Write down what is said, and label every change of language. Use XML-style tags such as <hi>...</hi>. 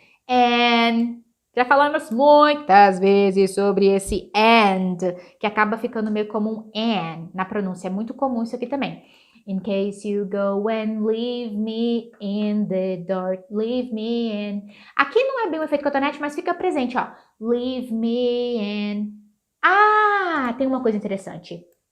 <pt>And já falamos muitas vezes sobre esse and, que acaba ficando meio como um an na pronúncia. É muito comum isso aqui também.</pt> <en>In case you go and leave me in the dark, leave me in.</en> <pt>Aqui não é bem o efeito cotonete, mas fica presente, ó.</pt> <en>Leave me in.</en> <pt>Ah, tem uma coisa interessante.</pt>